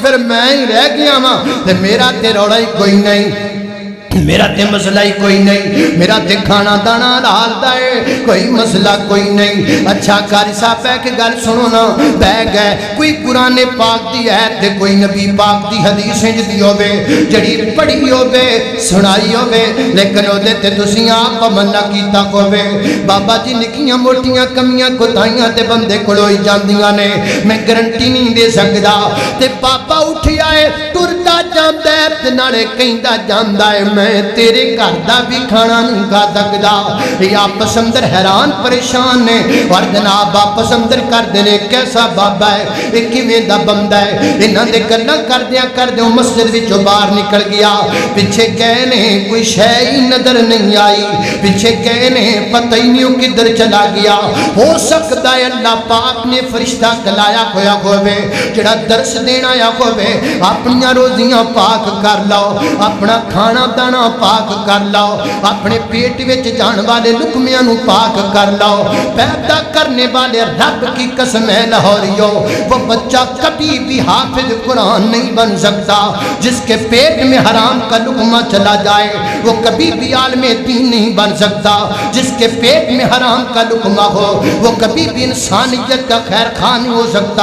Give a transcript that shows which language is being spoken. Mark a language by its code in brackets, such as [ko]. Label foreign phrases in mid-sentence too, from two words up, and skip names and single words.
[pa] پھر میں ہی رہ گیا واں تے میرا تے رولا ہی کوئی نہیں میرا تے مسئلہ ہی کوئی نہیں میرا تے کھانا دانا حلال دا ہے کوئی مسئلہ کوئی نہیں اچھا قاری صاحب ہے کہ گل سنو نا بہ گئے کوئی قرآن پاک دی ہے تے کوئی نبی پاک دی حدیث دی ہوے جڑی پڑھی ہوے سنائی ہوے لیکن او دے تے تسی آپ عمل نہ کیتا ہوے بابا جی نکیاں موٹیاں کمیاں کوتاہیاں تے بندے کول ہوئی جاندیاں نے میں گارنٹی نہیں دے سکدا تے پاپا اٹھیا ہے ٹردا جاندا ہے تے نالے کہندا جاندا ہے میں میں تیرے گھر دا بھی کھانا نہیں کھا سکدا. یہ آپس اندر حیران پریشان نے اور جناب آپس اندر کردے نے کیسا بابا ہے، یہ کِویں دا بندہ ہے. انہاں دے گلاں کردیاں مسجد وچوں باہر نکل گیا. پچھے گئے نے کوئی شے ہی نظر نہیں آئی، پچھے گئے نے پتہ ہی نہیں کدھر چلا گیا. ہو سکتا ہے اللہ پاک نے فرشتہ کلایا ہویا ہووے جیہڑا درش دینا آیا ہووے. اپنیاں روزیاں پاک کر لو، اپنا کھانا دانا پاک کر لو، اپنے پیٹ وچ جانے والے لقمیاں نوں پاک کر لو. [ur] پیدا کرنے والے رب کی قسم ہے لاہوریو، وہ بچہ کبھی بھی حافظ قرآن نہیں بن سکتا. جس کے پیٹ میں حرام کا لقمہ چلا جائے وہ کبھی بھی عالم دین نہیں بن سکتا. جس کے پیٹ میں حرام کا لقمہ ہو وہ کبھی بھی انسانیت کا خیر خواہ نہیں ہو سکتا.